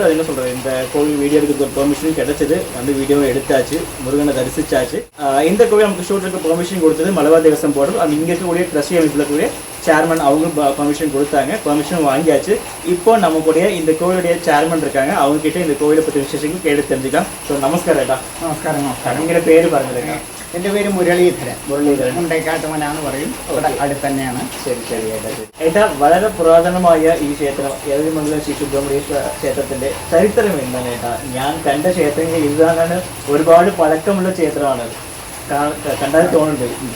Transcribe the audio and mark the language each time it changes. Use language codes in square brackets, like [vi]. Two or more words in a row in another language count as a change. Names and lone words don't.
[ta] அது என்ன சொல்கிறது, இந்த கோவில் வீடியோ எடுக்க ஒரு பெர்மிஷனும் கிடச்சிது. வந்து வீடியோவை எடுத்தாச்சு, முருகனை தரிசிச்சாச்சு. இந்த கோவில் நமக்கு ஷூட்டுக்கு பெர்மிஷன் கொடுத்தது மலவா தேவசம் போர்டு. அந்த இங்கே இருக்கக்கூடிய ட்ரஸ்டி அமைப்பில் இருக்கக்கூடிய சேர்மன் அவங்க பெர்மிஷன் கொடுத்தாங்க. பெர்மிஷன் வாங்கியாச்சு. இப்போ நம்ம கூடிய இந்த கோவிலுடைய சேர்மன் இருக்காங்க, அவங்க கிட்டே இந்த கோவிலை பற்றி விசேஷங்கள் கேட்டு தெரிஞ்சுக்கலாம். ஸோ நமஸ்காரம் ஏட்டா. [ml] നമസ്കാരം. നിങ്ങളുടെ പേര് പറഞ്ഞില്ലേ? എൻ്റെ പേര് മുരളീധരൻ. മുണ്ടൈക്കാട്ടുമനാന്ന് പറയും. ഇവിടെ അടുത്ത് തന്നെയാണ്. ശരി ഏട്ടാ, വളരെ പുരാതനമായ ഈ ക്ഷേത്രം இரவிமங்கலம் ശ്രീ സുബ്രഹ്മണ്യ ക്ഷേത്രത്തിന്റെ ചരിത്രം എന്താണ് ഏട്ടാ? ഞാൻ കണ്ട ക്ഷേത്രങ്ങൾ ഇതാണ്, ഒരുപാട് പഴക്കമുള്ള ക്ഷേത്രമാണ് കണ്ടാൽ തോന്നുന്നുണ്ട്.